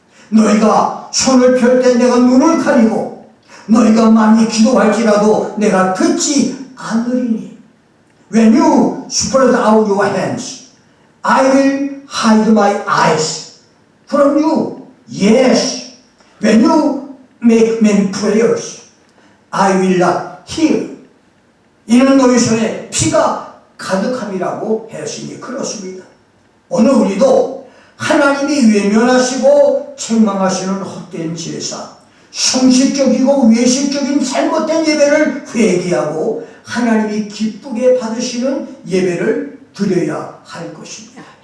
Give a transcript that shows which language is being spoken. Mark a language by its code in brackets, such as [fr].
[ko] 너희가 손을 펼 때 내가 눈을 가리고 너희가 많이 기도할지라도 내가 듣지 않으리니 [en] When you spread out your hands, I will hide my eyes from you. Yes, when you make many prayers, I will not hear. [ko] 이는 너희 손에 피가 가득함이라고 했으니 그렇습니다. 오늘 우리도 하나님이 외면하시고 책망하시는 헛된 제사, 형식적이고 외식적인 잘못된 예배를 회개하고 하나님이 기쁘게 받으시는 예배를 드려야 할 것입니다.